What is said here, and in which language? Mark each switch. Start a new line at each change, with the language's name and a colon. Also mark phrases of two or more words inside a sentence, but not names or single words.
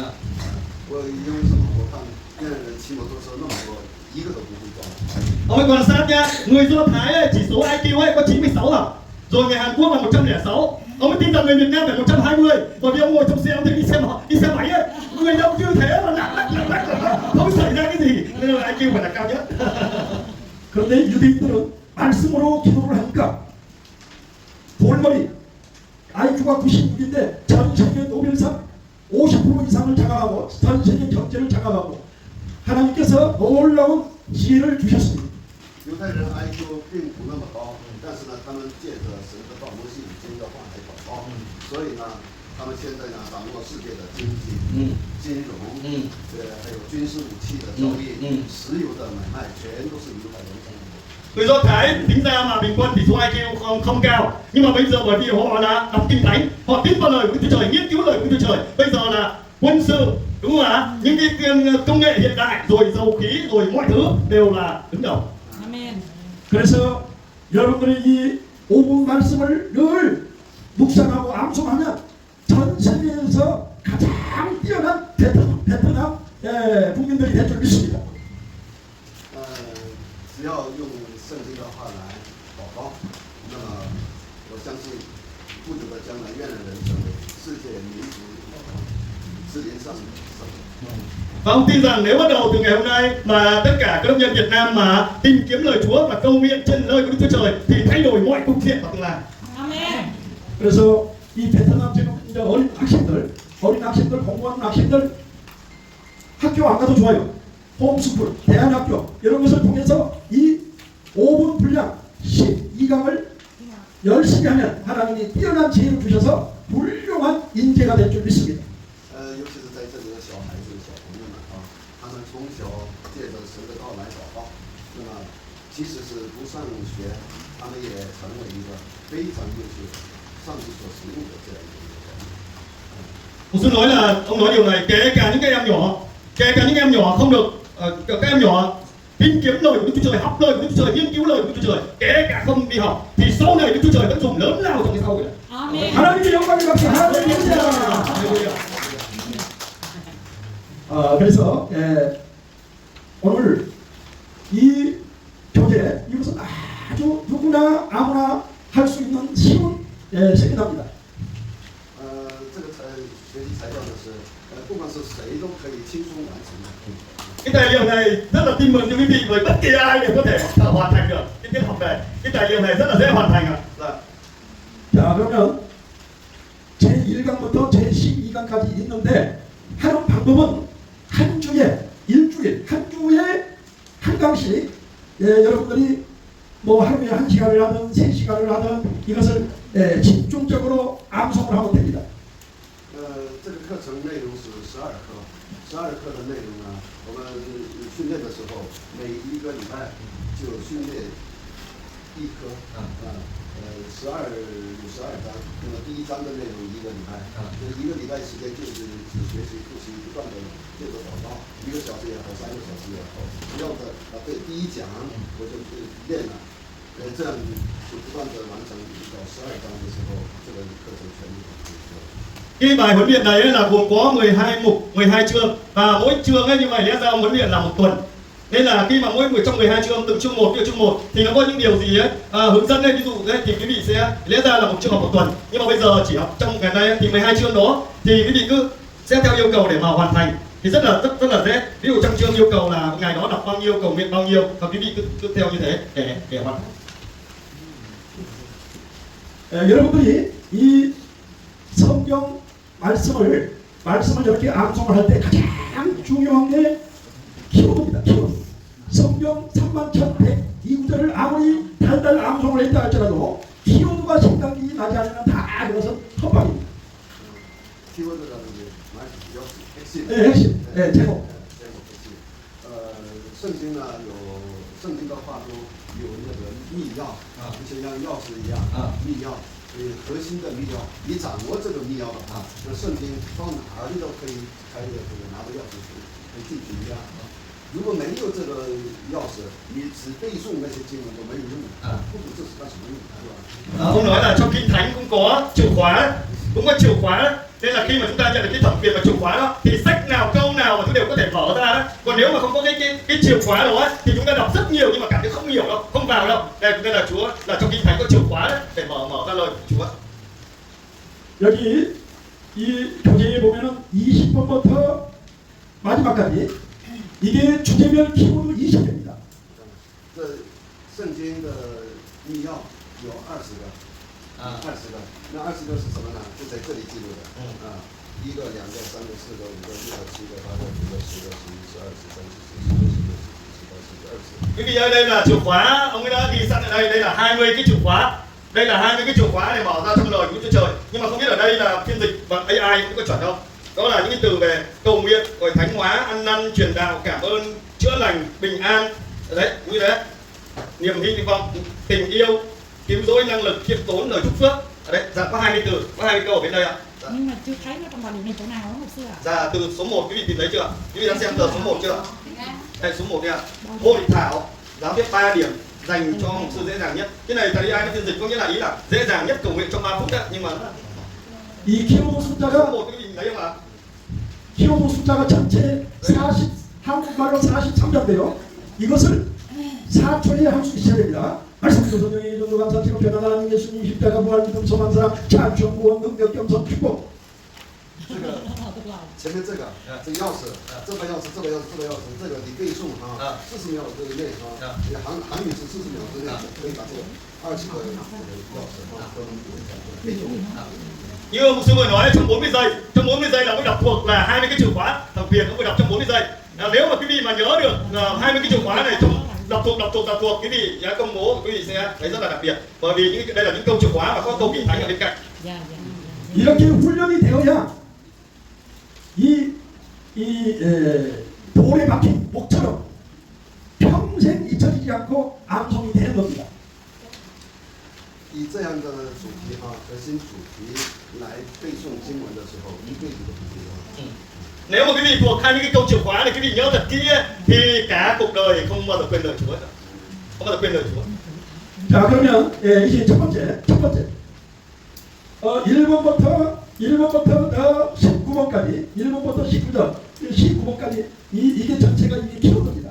Chinese: 我因为什么？我看越南人骑摩托车那么多，一个都不会撞。
Vietnamese: Ông ấy quan sát nhá, người Do Thái ấy, chỉ số IQ ấy có 96 à, rồi người Hàn Quốc là 106. Ông ấy tin rằng người Việt Nam phải 120, bởi vì ông ngồi trong xe ông thấy đi xe máy ấy, người đâu như thế mà không xảy ra cái gì, nên là IQ phải là cao nhất.
Korean: 그런데 유대인들은 말씀으로 기도를 하니까 돌머리 IQ가 96인데 전 세계 노벨상 50% 이상을 장악하고 전 세계 경제를 장악하고 하나님께서 놀라운 지혜를 주셨습니다.
Chinese: 犹太人 IQ 并不那么高，但是呢，他们借着神的道摩西五经的话来祷告，所以呢，他们现在呢掌握世界的经济、金融，还有军事武器的交易、石油的买卖，全都是犹太人掌握。
Vietnamese: Người Do Thái tính ra mà bình quân chỉ số IQ không cao, nhưng mà bây giờ bởi vì họ là đọc kinh thánh, họ tin vào lời của Chúa Trời, nghiên cứu lời của Chúa Trời, bây giờ là quân sự, đúng không ạ? Những cái công nghệ hiện đại rồi dầu khí rồi mọi thứ đều là đứng đầu.
Korean: 아멘. 그래서 여러분들이 이 5분 말씀을 늘 묵상하고 암송하면 전 세계에서 가장 뛰어난 베트남 국민들이 될 줄 믿습니다.
Chinese: 只要用圣经的话来祷告，那么我相信不久的将来，越南人成为世界民族之林上首。
Vietnamese: Và ông tin rằng nếu bắt đầu từ ngày hôm nay mà tất cả các công dân Việt Nam mà tìm kiếm lời Chúa và cầu nguyện trên lời của Đức Chúa Trời thì thay đổi mọi cục diện vào tương lai.
Korean: 아멘. 그래서 이 베트남 지금 이제 어린 학생들, 공부하는 학생들 학교 안 가도 좋아요. 홈스쿨, 대안학교 이런 것을 통해서 이 5분 분량 12강을 열심히 하면 하나님이 뛰어난 지혜를 주셔서 훌륭한 인재가 될 줄 믿습니다.
Chinese: 尤其是在这里的小孩子、小朋友们啊，他们从小借着神的道来祷告，那么即使是不上学，他们也成为一个非常优秀、上帝所使用的这样一个人。
Vietnamese: Ông xin nói là ông nói điều này kể cả những em nhỏ không được các em nhỏ tìm kiếm lời của Đức Chúa Trời, học lời của Đức Chúa Trời, nghiên cứu lời của Đức Chúa Trời, kể cả không đi học thì sau này Đức Chúa Trời vẫn dùng lớn lao trong cái xã hội này.
Korean: 아멘. 하나님의 영광을 받게 할렐루야. 그래서 오늘 이 교재 이것은 아주 누구나 아무나 할 수 있는 쉬운 세미나입니다.
Chinese: 这个学习材料呢是不管是谁都可以轻松完成的。
Vietnamese: Cái tài liệu này rất là tin mừng cho quý vị bởi bất kỳ ai đều có thể hoàn thành được cái tiết học này. Cái tài liệu này rất là dễ hoàn thành ạ.
Korean: 자 그러면 제1강부터 제12강까지 있는데 하는 방법은 한 주에 일주일 한 주에 한 강씩 여러분들이 뭐 하루에 1시간을 하든 3시간을 하든 이것을 집중적으로 암송을 하면 됩니다.
Chinese: 这个课程内容是12课，12课的内容呢，我们训练的时候每一个礼拜就训练一科，12有12章，那么第1章的内容一个礼拜，一个礼拜时间就是只学习复习，不断的借着祷告，1个小时也好，3个小时也好，不要的对第1讲我就练了，这样就不断的完成到12章的时候，这个课程全部完成。
Vietnamese: Cái bài huấn luyện này là gồm có 12 mục, 12 chương và mỗi chương ấy như vậy lẽ ra huấn luyện là một tuần. Nên là khi mà mỗi trong 12 chương từng chương 1 thì nó có những điều gì ấy hướng dẫn đây ví dụ đấy thì quý vị sẽ lẽ ra là một chương học một tuần nhưng mà bây giờ chỉ học trong ngày nay thì 12 chương đó thì quý vị cứ sẽ theo yêu cầu để mà hoàn thành thì rất là dễ. Ví dụ trong chương yêu cầu là ngày đó đọc bao nhiêu, cầu nguyện bao nhiêu và quý vị cứ theo như thế để hoàn thành.
Korean: 여러분들이 이 성경 말씀을 이렇게 암송을 할 때 가장 중요한 게 키워드입니다. 키워드. 성경 31,102구절을 아무리 달달 암송을 했다 할지라도 키워드가 생각이 나지 않으면 다 그것은 헛방입니다. 키워드라는 게 말이 比较 핵심. 네, 핵심. 네, 제목.
Chinese: 圣经呢有圣经的话中有那个密钥就像钥匙一样密钥。核心的密钥，你掌握这个密钥的话，那圣经到哪里都可以开的，这个拿着钥匙进去一样。如果没有这个钥匙，你只背诵那些经文都没有用的，不懂这是干什么用的，是吧？
Vietnamese: Ông nói là trong kinh thánh cũng có chìa khóa, nên là khi mà chúng ta nhận được cái thẩm quyền và chìa khóa đó thì sách nào câu nào mà chúng đều có thể mở ra đó. Còn nếu mà không có cái chìa khóa đó thì chúng ta đọc rất nhiều nhưng mà cảm thấy không hiểu đâu, không vào đâu. Nên là Chúa là trong kinh thánh có chìa khóa đấy để mở ra lời của Chúa.
Korean: 여기 이 교재에 보면은 20번부터 마지막까지 이게 주제별 키워드 20개입니다.
Chinese: 这圣经的密钥有20个，20个，那20个是什么呢？就在这里记录的，1个、2个、3个、4个、5个、6个、7个、8个、9个、10个、11、12、13、14、15、16、17、18、19、20。
Vietnamese: Quý vị ơi, đây là chìa khóa, ông ấy đã ghi sẵn ở đây là 20 cái chìa khóa. Đây là 20 cái chìa khóa để mở ra trong lời của Chúa Trời. Nhưng mà không biết ở đây là phiên dịch bằng AI cũng có chuẩn không? Đó là những cái từ về cầu nguyện, rồi thánh hóa, ăn năn, truyền đạo, cảm ơn, chữa lành, bình an. Đấy, như thế. Niềm hy vọng, tình yêu, cứu rỗi, năng lực, khiêm tốn, lời chúc phước. Đấy, dạ có 20 từ, có 20 câu ở bên đây ạ. nhưng mà chưa thấy nó trong tài liệu này chỗ nào nó một xưa à? Dạ, từ số 1 quý vị tìm thấy chưa? Quý vị đã xem tờ số 1 chưa? Đây số 1 nha. Hội thảo giáo viết 3 điểm dành cho mục sư dễ dàng nhất. Cái này thầy ai phiên dịch có nghĩa là ý là dễ dàng nhất cầu nguyện trong 3 phút đấy. Nhưng mà
Korean: 이 키워드
Vietnamese: số
Korean: 숫자가
Vietnamese: 1 quý vị nhìn thấy không ạ?
Korean: 키워드 숫자가 전체 40 한국말로 43자인데요. 이것을 4초에 할 수 있어야 됩니다. 말씀도 성령의 전도 감사치고 변화하는 예수님 십자가 부활 믿음 소망 사랑 찬송 구원 능력 겸손 축복.
Chinese: 这个前面这个这个钥匙，这把钥匙，这把钥匙，这把钥匙，这个你背诵啊，40秒之内啊，韩语是40秒之内可以把这个20个钥匙都能背诵。
Vietnamese: Như mục sư vừa nói trong 40 giây, trong 40 giây là mới đọc thuộc là 20 cái chìa khóa, đặc biệt nó mới đọc trong 40 giây. Nếu mà quý vị mà nhớ được 20 cái chìa khóa này trong đọc thuộc quý vị giá công bố quý vị sẽ thấy rất là đặc biệt. Bởi vì đây là những câu chìa khóa và có câu kỳ thánh ở bên cạnh. Dạ, dạ.
Korean: 이렇게 훈련이 되어야 돌에 박힌 목처럼 평생 잊혀지지 않고 암송이 되는 겁니다.
Chinese: 以这样的主题哈，核心主题来背诵经文的时候，一辈子都不会忘。
Vietnamese: Nếu mà quý vị thuộc 20 cái câu chìa khóa này quý vị nhớ thật kỹ thì cả cuộc đời không bao giờ quên lời Chúa. Không bao giờ quên lời Chúa.
Korean: 자 그러면 이제 첫 번째 1번부터 19번까지 1번부터 19번까지 이게 전체가 이게 키워드입니다.